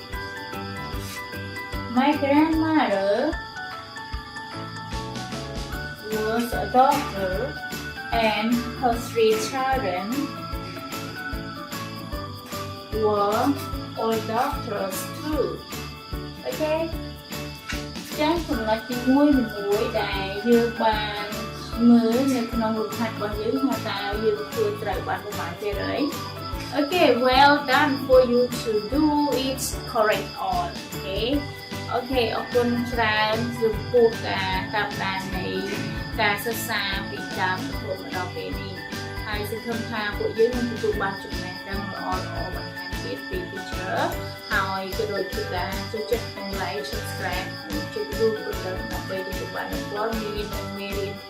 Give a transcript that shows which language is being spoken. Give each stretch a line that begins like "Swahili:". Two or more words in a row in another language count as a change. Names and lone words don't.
English: My grandmother was a doctor, and her 3 children were all doctors too.
Khmer: Okay? ចាស់សម្រាប់ទី1ដែលយើងបានមើលនៅក្នុងរូបថតរបស់យើងថាតើយើងធ្វើត្រូវបានប្រមាណទៀតហើយ
English: Okay, well done for you to do it correct all. Okay.
Khmer: Okay, អរគុណច្រើនចំពោះការតាមដាននៃការសិក្សាពីដើមរហូតមកដល់ពេលនេះហើយសង្ឃឹមថាពួកយើងនឹងទទួលបានចំណេះដឹងល្អៗបន្ថែមទៀតពី teacher ហើយក៏ដូចជាការចូលចិត្ត
English: like subscribe
Khmer: និងចុចរូបកណ្ដឹងដើម្បីទទួលបានព័ត៌មាននិងមេរៀន